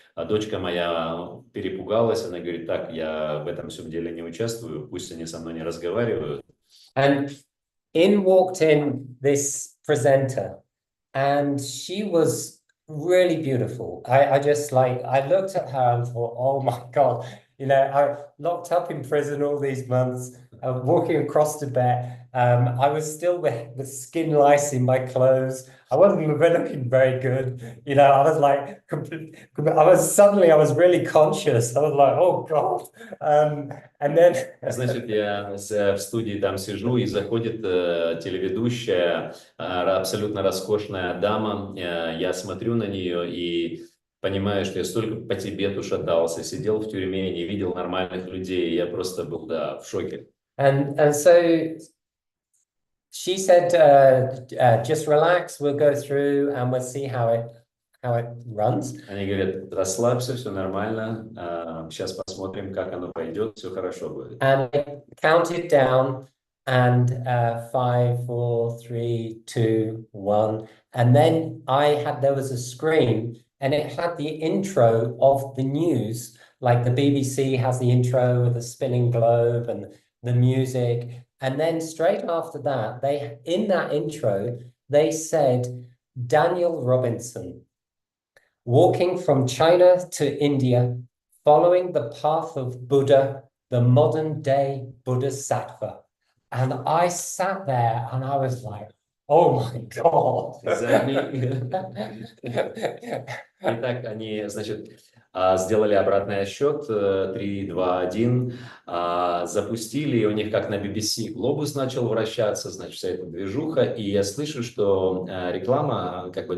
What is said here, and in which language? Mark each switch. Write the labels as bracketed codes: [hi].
[ru] А дочка моя перепугалась, она говорит, так, я в этом всем деле не участвую, пусть они со мной не разговаривают. [en] And walked in this presenter, and she was really beautiful. I looked at her and thought, oh my God, I locked up in prison all these months, walking across Tibet. I was still with skin lice in my clothes. I wasn't looking very good. I was like, I was really conscious. I was like, oh God. And then... [ru] Значит, я в студии там сижу, и заходит телеведущая, абсолютно роскошная дама. Я смотрю на нее и понимаю, что я столько по Тибету шатался, сидел в тюрьме, не видел нормальных людей. Я просто был, в шоке. [en] And so she said, just relax, we'll go through and we'll see how it runs. [ru] Они говорят, расслабься, все нормально, сейчас посмотрим, как оно пойдет, все хорошо будет. [en] And I counted down, and 5, 4, 3, 2, 1. And then there was a screen, and it had the intro of the news, like the BBC has the intro with the spinning globe and the music. And then straight after that, in that intro, they said, Дэниел Робинсон, walking from China to India, following the path of Buddha, the modern day Bodhisattva. And I sat there and I was like, oh my God. [ru] Итак, они, значит, сделали обратный отсчет, 3, 2, 1, запустили, и у них как на BBC глобус начал вращаться, значит, вся эта движуха, и я слышу, что реклама,